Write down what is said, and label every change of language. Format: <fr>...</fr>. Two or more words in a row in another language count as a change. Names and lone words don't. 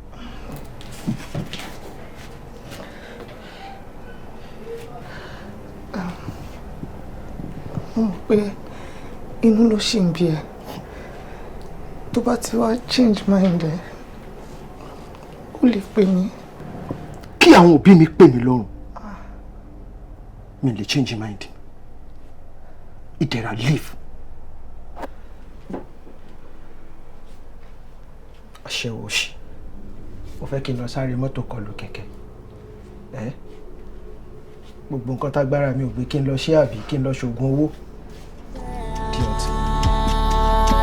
<yo>Mo mọ̀ pé inú ló ṣì ń bí ẹ. Tó bá ti wá</yo> <en>change mind</en> <yo>ẹ, ó lè pè mí. Kí àwọn òbí mi pè mí lọ́rùn, mi lè</yo> <en>change mind.</en> <yo>Ìdẹ̀ra, leave. Aṣẹ́wó ṣì. Ó fẹ́ kí n lọ sáré mọ́tò kọlù kẹ̀kẹ́. Gbogbo nǹkan tágbára mi ò gbé kí n lọ ṣe àbí kí n lọ ṣògùn owó.</yo>